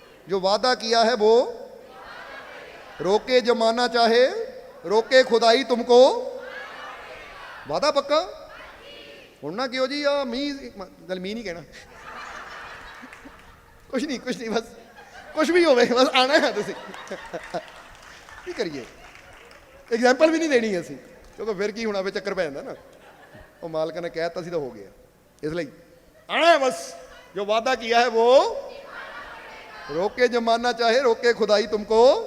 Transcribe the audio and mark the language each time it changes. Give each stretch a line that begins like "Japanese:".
Hindi: जो वादा किया है वो रोके जमाना चाहे, रोके खुदाई तुमको। वादा पक्का?
Punjabi: ਹੁਣ ਨਾ ਕਿਉਂ ਜੀ ਆ ਮੀਂਹ, ਚੱਲ ਮੀਂਹ ਨਹੀਂ ਕਹਿਣਾ, ਕੁਛ ਨਹੀਂ, ਬਸ ਕੁਛ ਵੀ ਹੋਵੇ, ਬਸ ਆਣਾ ਹੈ ਤੁਸੀਂ। ਕੀ ਕਰੀਏ? ਐਗਜ਼ਾਮਪਲ ਵੀ ਨਹੀਂ ਦੇਣੀ ਅਸੀਂ, ਕਿਉਂਕਿ ਫਿਰ ਕੀ ਹੋਣਾ, ਫਿਰ ਚੱਕਰ ਪੈ ਜਾਂਦਾ ਨਾ। ਉਹ ਮਾਲਕ ਨੇ ਕਹਿ ਦਿੱਤਾ ਸੀ ਤਾਂ ਹੋ ਗਿਆ। ਇਸ ਲਈ ਆਣਾ ਹੈ ਬਸ।
Hindi: ਜੋ ਵਾਦਾ ਕੀਆ ਹੈ वो रोके जमाना चाहे, रोके खुदाई तुमको।